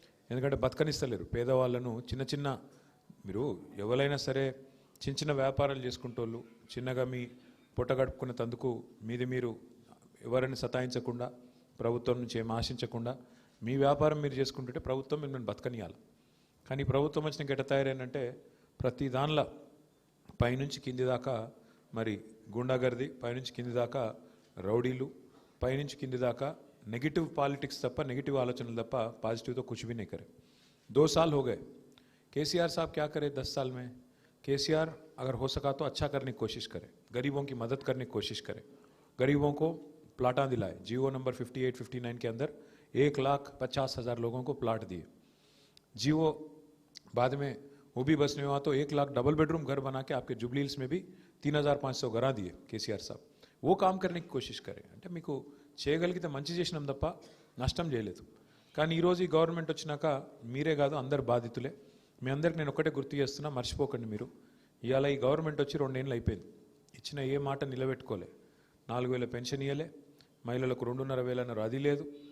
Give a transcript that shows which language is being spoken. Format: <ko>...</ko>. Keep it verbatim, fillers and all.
<te>ఎందుకంటే బతకనిస్తలేరు పేదవాళ్ళను. చిన్న చిన్న మీరు ఎవరైనా సరే చిన్న చిన్న వ్యాపారాలు చేసుకుంటోళ్ళు, చిన్నగా మీ పొట్ట గడుపుకున్న తందుకు మీది మీరు ఎవరిని సతాయించకుండా, ప్రభుత్వం నుంచి ఏం ఆశించకుండా మీ వ్యాపారం మీరు చేసుకుంటుంటే ప్రభుత్వం మిమ్మల్ని బతకనియాలి. కానీ ప్రభుత్వం వచ్చిన గెట తయారేనంటే ప్రతి దానిలో పైనుంచి కింది దాకా మరి గుండాగర్ది, పైనుంచి కింది దాకా రౌడీలు, పైనుంచి కింది దాకా నెగిటివ్ పాలిటిక్స్ తప్ప, నెగిటివ్ ఆలోచనలు తప్ప, పాజిटिव</te> <hi>तो कुछ भी नहीं करे. दो साल हो गए, केसीआर साहब क्या करे दस साल में? केसीआर अगर हो सका तो अच्छा करने की कोशिश करे, गरीबों की मदद करने की कोशिश करे, गरीबों को प्लाटा दिलाए. जीओ नंबर अट्ठावन, उनसठ के अंदर एक लाख पचास हज़ार लोगों को प्लाट दिए. जीओ बाद में वो भी बस में हुआ तो एक लाख डबल बेडरूम घर बना के आपके जुबली हिल्स में भी तीन हज़ार पाँच सौ घर दिए కేసీఆర్ సాబ్. वो काम करने की कोशिश करें.</hi> <te>అంటే మీకు చేయగలిగితే మంచి చేసినాం తప్ప నష్టం చేయలేదు. కానీ ఈరోజు ఈ గవర్నమెంట్ వచ్చినాక మీరే కాదు అందరు బాధితులే. మీ అందరికి నేను ఒక్కటే గుర్తు చేస్తున్నా, మర్చిపోకండి మీరు. ఇవాళ ఈ గవర్నమెంట్ వచ్చి రెండేళ్ళు అయిపోయింది, ఇచ్చిన ఏ మాట నిలబెట్టుకోలే. నాలుగు వేల పెన్షన్ ఇవ్వలే, మహిళలకు రెండున్నర వేలు అన్నారు, అది లేదు.</te>